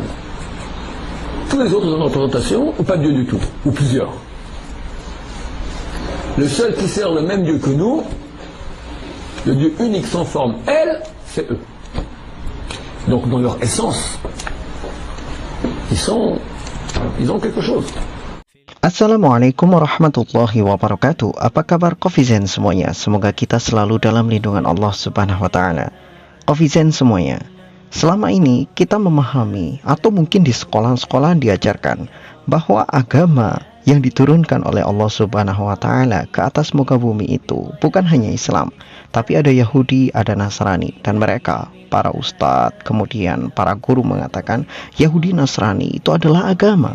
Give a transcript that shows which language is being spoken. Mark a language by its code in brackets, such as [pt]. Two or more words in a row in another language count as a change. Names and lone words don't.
[fr] Tous les autres ont une représentation, ou pas de Dieu du tout, ou plusieurs. Le seul qui sert le même Dieu que nous, le Dieu unique sans forme, elle, c'est eux. Donc dans leur essence, ils ont quelque chose. [ar] السلام عليكم ورحمة الله وبركاته. [id] Apa kabar Kofizen semuanya? Semoga kita selalu dalam lindungan Allah [ar] سبحانه وتعالى. [id] Kofizen semuanya, selama ini kita memahami atau mungkin di sekolah-sekolah diajarkan bahwa agama yang diturunkan oleh Allah [ar] سبحانه وتعالى [id] ke atas muka bumi itu bukan hanya Islam, tapi ada Yahudi, ada Nasrani, dan mereka para ustadz, kemudian para guru mengatakan Yahudi Nasrani itu adalah agama.